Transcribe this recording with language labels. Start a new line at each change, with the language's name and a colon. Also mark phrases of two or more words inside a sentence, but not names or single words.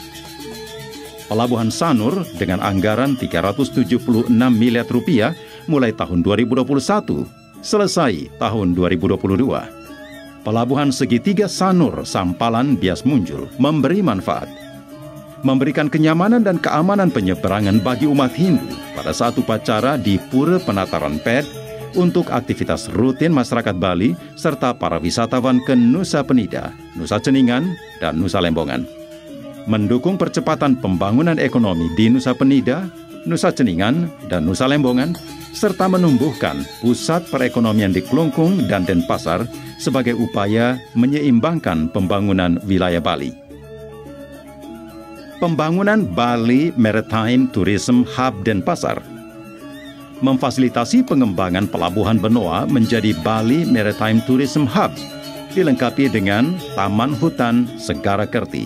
Indonesian: Pelabuhan Sanur dengan anggaran 376 miliar rupiah mulai tahun 2021 selesai tahun 2022. Pelabuhan segitiga Sanur, Sampalan, Bias Munjul memberi manfaat, memberikan kenyamanan dan keamanan penyeberangan bagi umat Hindu pada saat upacara di Pura Penataran Ped untuk aktivitas rutin masyarakat Bali serta para wisatawan ke Nusa Penida, Nusa Ceningan, dan Nusa Lembongan. Mendukung percepatan pembangunan ekonomi di Nusa Penida, Nusa Ceningan, dan Nusa Lembongan, serta menumbuhkan pusat perekonomian di Klungkung dan Denpasar sebagai upaya menyeimbangkan pembangunan wilayah Bali. Pembangunan Bali Maritime Tourism Hub Denpasar memfasilitasi pengembangan pelabuhan Benoa menjadi Bali Maritime Tourism Hub, dilengkapi dengan Taman Hutan Segara Kerti.